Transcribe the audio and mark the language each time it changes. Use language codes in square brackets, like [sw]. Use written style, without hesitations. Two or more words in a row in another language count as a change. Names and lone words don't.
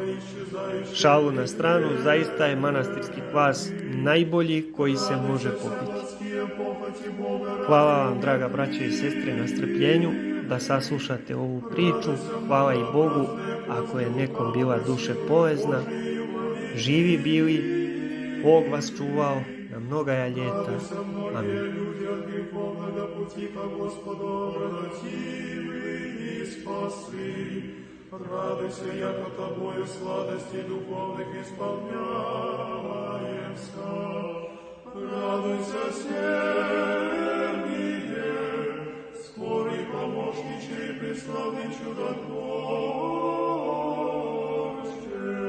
[sr] Šalu na stranu, zaista je manastirski kvas najbolji koji se može popiti. Hvala vam, draga braćo i sestre, na strpljenju da saslušate ovu priču. Hvala i Bogu ako je nekom bila duše polezna. Živi bili, Bog vas čuvao na mnogaja ljeta. Amin. [cu] Радуйся, яко тобою сладости духовных исполняемся. Радуйся, Сергие, скорый помощниче и преславный чудотворче.